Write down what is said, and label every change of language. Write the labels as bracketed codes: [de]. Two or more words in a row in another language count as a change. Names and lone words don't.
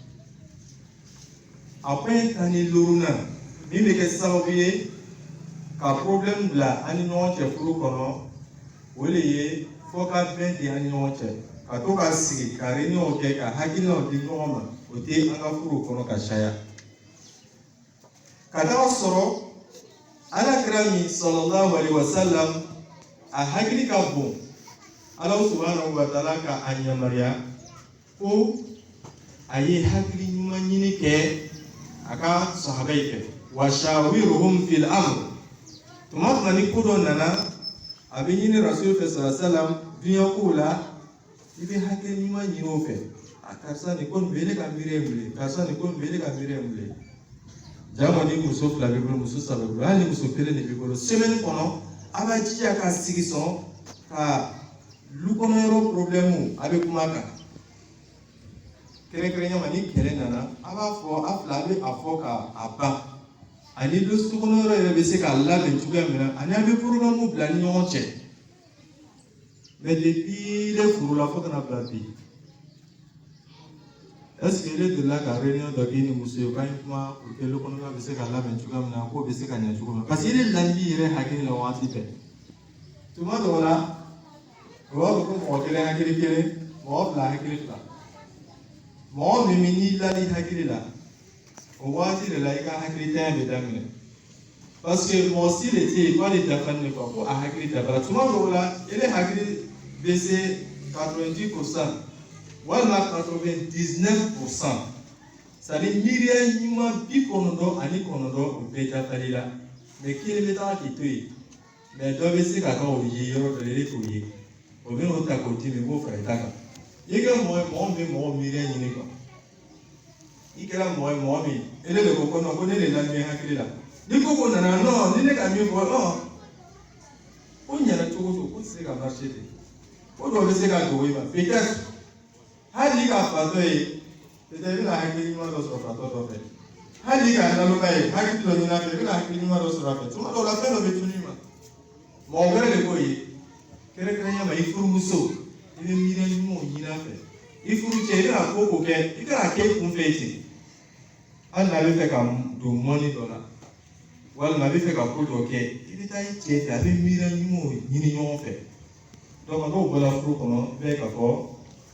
[bm] a point 15 min bɛ kɛ sababu ye ka problème bila an ni ɲɔgɔn cɛ furu kɔnɔ o de ye fo ka bɛn di an ni ɲɔgɔn cɛ ka to ka sigi ka réunion kɛ ka hakilinaw di ɲɔgɔn ma o tɛ an ka furu kɔnɔ ka caya ka taa sɔrɔ alakira min [ar] صلى الله عليه وسلم [bm] a hakili ka bon ala [ar] سبحانه وتعالى [bm] ka a yamaruya ko a ye hakili ɲuman ɲini kɛ a ka sahaba yi fɛ [ar] وشاورهم في الأمر [bm] tuma ni ko dɔ nana a bɛ ɲini rasul fɛ [ar] صلى الله عليه وسلم [bm] diɲɛ kow la i bɛ hakili ɲuman ɲini o fɛ a karisa nin ko nin bɛ ne ka miiri ye mun ye karisa nin ko nin bɛ ne ka miiri ye mun ye jama ni muso fila b'i bolo muso saba b'i bolo hali ni muso kelen de b'i bolo semaine kɔnɔ a b'a jija ka sigi sɔn ka du kɔnɔ yɔrɔ problème a bɛ kuma kan kɛrɛnkɛrɛnya ma ni kɛlɛ nana a b'a fɔ a fila a bɛ a fɔ ka ban ani du kɔnɔ yɔrɔ yɛrɛ bɛ se k'a labɛn cogoya min na ani a bɛ programme bila ni ɲɔgɔn cɛ [fr] mais depuis le [bm] furu la fo kana bila bi [fr] est-ce que [bm] ele delila ka réunion dɔ k'i ni muso ye k'a ye kuma [fr] pour que [bm] kɔnɔna bɛ se ka labɛn cogoya min na k'o bɛ se ka ɲɛ cogo min na [fr] parce que [bm] ele lamini yɛrɛ hakili la waati bɛɛ tuma dɔw la o b'a fɔ ko mɔgɔ kelen hakili kelen mɔgɔ fila hakili fila mɔgɔ min n'i lali hakili la o waati de la i ka hakili tanya bɛ daminɛ [fr] parce que [bm] mɔgɔ si de tɛ yen k'ale dafalen de quoi ko a hakili dafara tuma dɔw la ele hakili bɛ se 90% walima 99%. C'est-à-dire miiriya ɲuman 99 o bɛɛ dafali la mais kelen bɛ taa k'i to yen mais dɔ bɛ se ka kɛ o ye yɔrɔ dɔ la ele t'o ye o bɛ n'o ta k'o di min i b'o fara i ta kan i kɛ mɔgɔ ye mɔgɔ min bɛ mɔgɔ miiriya ɲini quoi i kɛra mɔgɔ ye mɔgɔ min ele de ko ko non ko ne de lamɛn hakili la ni ko ko nana non ni ne ka min fɔ non ko ɲɛna cogo o cogo ko tɛ se ka marcher ten ko dɔw bɛ se ka dogo i ma peut-être hali ka fatɔ ye peut-être i bɛna hakili ɲuman dɔ sɔrɔ fatɔ dɔ fɛ hali ka naloba ye hakili dɔ ɲini a fɛ i bɛna hakili ɲuman dɔ sɔrɔ a fɛ tuma dɔw la fɛn dɔ bɛ tunu i ma mɔgɔ wɛrɛ de k'o ye kɛrɛnkɛrɛnya ma i furumuso i bɛ miiriya ɲumanw ɲini a fɛ i furu cɛ i bɛna ko o ko kɛ i kana kɛ i kun fɛ ten hali n'a bɛ fɛ ka don mɔni dɔ la walima a bɛ fɛ ka ko dɔ kɛ i bɛ taa i cɛ fɛ a bɛ miiriya ɲumanw ɲini ɲɔgɔn fɛ donc n'o bɔra furu kɔnɔ bɛɛ ka fɔ